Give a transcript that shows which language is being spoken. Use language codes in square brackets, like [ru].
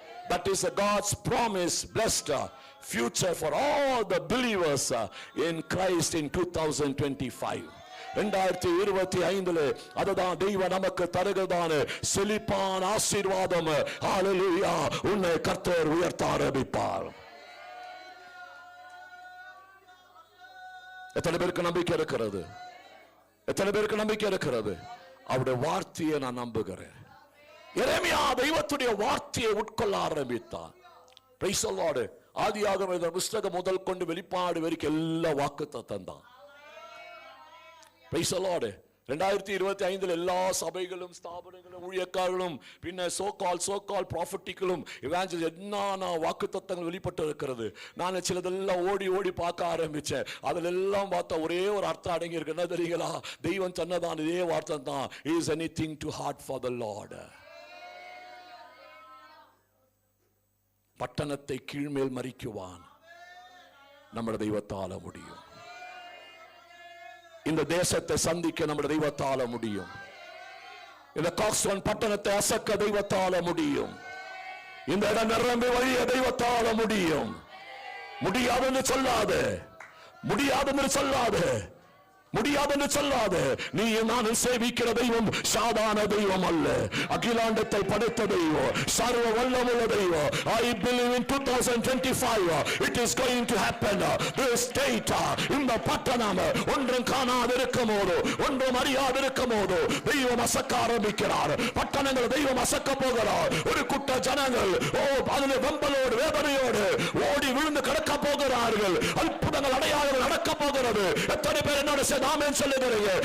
[en] That is God's promise, blessed future for all the believers in Christ in 2025. [ta] 2025 அதுதான் தெய்வம் நமக்கு தருகிறதான செழிப்பான ஆசீர்வாதம். ஹalleluya. உன்னை கர்த்தர் உயர்த்த ஆரம்பிப்பார். எத்தனை பேருக்கு நம்பிக்கை இருக்கிறது? எத்தனை பேருக்கு நம்பிக்கை இருக்கிறது? அவருடைய வார்த்தையை நான் நம்புகிறேன். எரேமியா தெய்வத்துடைய வார்த்தையை உட்கொள்ள ஆரம்பித்தார். [en] Praise the Lord. [ta] ஆதியாகம புத்தகம் முதல் கொண்டு வெளிப்பாடு வரைக்கும் எல்லா வாக்குத்தத்தம் தான். [en] Praise the Lord. [ta] 2025 எல்லா சபைகளும் ஸ்தாபனங்களும் ஊழியக்காரர்களும் பின்ன சோகால் ப்ராஃபட்டிகளும் இவாஞ்சலிஸ்ட் என்னென்ன வாக்குத்தத்தங்கள் வெளிப்பட்டு இருக்கிறது. நான் சிலதெல்லாம் ஓடி ஓடி பார்க்க ஆரம்பிச்சேன். அதில் எல்லாம் பார்த்தா ஒரே ஒரு அர்த்தம் அடங்கி இருக்கு. என்ன தெரியுங்களா? தெய்வம் சொன்னதான் இதே வார்த்தை தான். [en] Is anything too hard for the Lord? [ta] பட்டணத்தை கீழ்மேல் மறிக்குவான் நம்முடைய தெய்வத்தால முடியும். இந்த தேசத்தை சந்திக்க நம்முடைய தெய்வத்தால முடியும். இந்த காக்ஸ்டன் பட்டணத்தை அசக்க தெய்வத்தால முடியும். இந்த இடம் நிரம்பி வழிய தெய்வத்தால முடியும். முடியாதுன்னு சொல்லாத, முடியாதுன்னு சொல்லாத, முடியாதுன்னு சொல்லாத. நீ நானும் சேவிக்கிற தெய்வம் சாதாரண தெய்வம் அல்ல. அகிலாண்டத்தை படைத்த தெய்வம், சர்வ வல்லமுள்ள தெய்வம். [en] I believe in 2025 it is going to happen. This state, [ta] இந்த பட்டணம் ஒன்றும் காணாது இருக்கும் போது, ஒன்றும் அறியாது இருக்கும் போது தெய்வம் அசக்க ஆரம்பிக்கிறார். பட்டணங்கள் தெய்வம் அசக்க போகிறார். ஒரு கூட்ட ஜனங்கள் அதில் வெம்பலோடு வேதனையோடு ஓடி விழுந்து கிடக்க போகிறார்கள். அற்புதங்கள் அடையாளங்கள் நடக்க போகிறது. எத்தனை பேர் என்னோட ஆமென் சொல்லுகிறீங்க?